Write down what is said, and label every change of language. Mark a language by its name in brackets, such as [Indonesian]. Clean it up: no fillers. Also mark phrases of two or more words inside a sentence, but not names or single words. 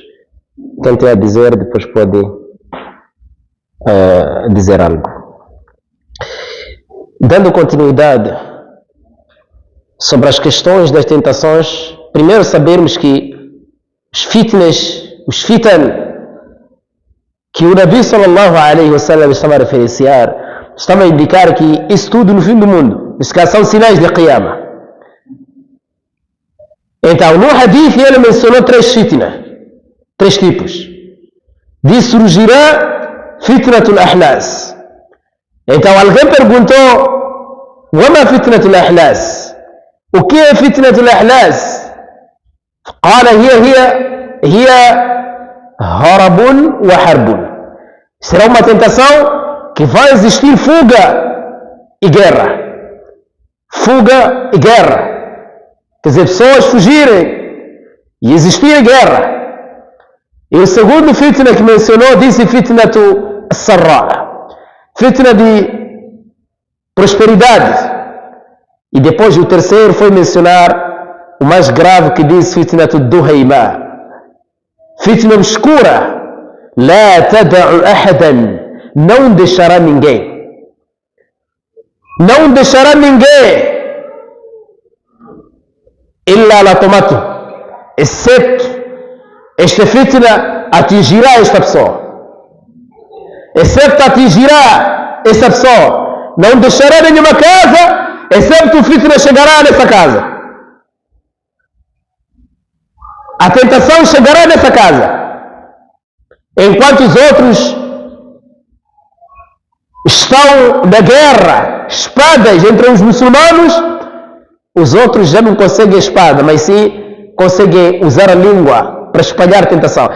[Portuguese] Quem tem a dizer, depois pode dizer algo. Dando continuidade sobre as questões das tentações, primeiro sabermos que os fitan que o Nabi [Arabic] صلى الله عليه وسلم [Portuguese] estava a referenciar, estava a indicar que isso tudo no fim do mundo, que são sinais de Qiyamah. Então, no hadith ele mencionou 3 fitna. 3 tipos. Diz: surgirá [Arabic] فتنة الأحلاس. [Portuguese] Então alguém perguntou: [Arabic] وما فتنة الأحلاس? [Portuguese] O que é [Arabic] فتنة الأحلاس? قال هي هرب وحرب. [Portuguese] Será uma tentação que vai existir fuga e guerra. Fuga e guerra. Quer dizer, pessoas fugirem e existir guerra. E o segundo fitna que mencionou disse [Arabic] فتنة السراء, [Portuguese] fitna de prosperidade. E depois o terceiro foi mencionar o mais grave que diz [Arabic] فتنة الدهيماء, [Portuguese] fitna obscura, [Arabic] لا تدع أحدا, [Portuguese] não deixará ninguém, não deixará ninguém, [Arabic] إلا لطمته, [Portuguese] exceto esta fitna atingirá esta pessoa, excepto atingirá essa pessoa, não deixará nenhuma casa, excepto o fitna chegará nessa casa, a tentação chegará nessa casa, enquanto os outros estão na guerra, espadas entre os muçulmanos, os outros já não conseguem a espada, mas sim conseguem usar a língua para espalhar tentação.